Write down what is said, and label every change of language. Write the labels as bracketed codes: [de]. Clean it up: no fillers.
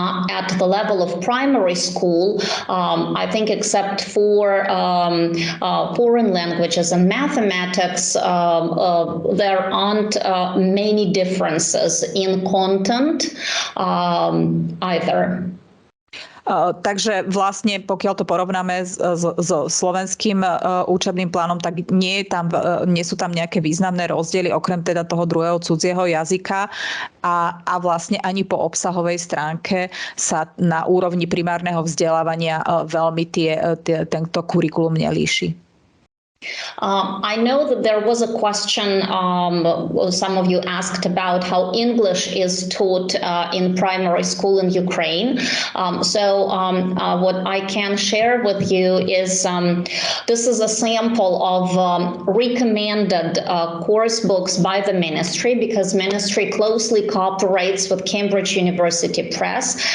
[en] At the level of primary school, I think except for foreign languages and mathematics, there aren't many differences in content either. [sk] Takže vlastne, pokiaľ to porovnáme so slovenským učebným plánom, tak nie sú tam nejaké významné rozdiely, okrem teda toho druhého cudzieho jazyka a vlastne ani po obsahovej stránke sa na úrovni primárneho vzdelávania veľmi tento kurikulum nelíši. [en] I know that there was a question, some of you asked about how English is taught in primary school in Ukraine. What I can share with you is this is a sample of recommended course books by the ministry, because ministry closely cooperates with Cambridge University Press.